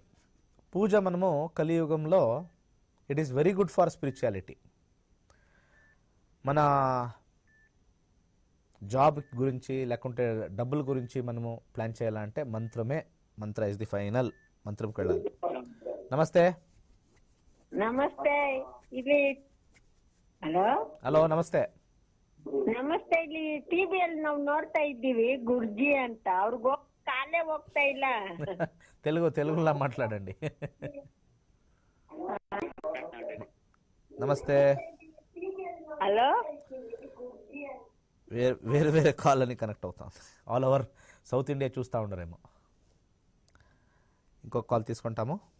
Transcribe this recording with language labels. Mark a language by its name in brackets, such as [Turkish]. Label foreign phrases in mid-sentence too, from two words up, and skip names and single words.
[Telugu] పూజ మనము కలియుగంలో [English] it is very good for spirituality. [Telugu] మన జాబ్ గురించి లేకుంటే డబ్బుల గురించి మనము ప్లాన్ చేయాలంటే [English] mantra is the final. [Telugu] మంత్రంకి వెళ్ళాలి. నమస్తే. [Kannada] ನಮಸ್ತೆ. ಇಲ್ಲಿ ಹಲೋ ನಮಸ್ತೆ. ನಮಸ್ತೆ. ಇಲ್ಲಿ ಟಿವಿಯಲ್ಲಿ ನಾವು ನೋಡ್ತಾ ಇದ್ದೀವಿ ಗುರ್ಜಿ ಅಂತ. ಅವ್ರಿಗೂ ಕಾಲೇ ಹೋಗ್ತಾ ಇಲ್ಲ. [Telugu] తెలుగులో మాట్లాడండి. నమస్తే. హలో. వేరే కాల్ అని కనెక్ట్ అవుతాం. [English] all over South India [Telugu] చూస్తూ ఉండరేమో. ఇంకొక కాల్ తీసుకుంటాము.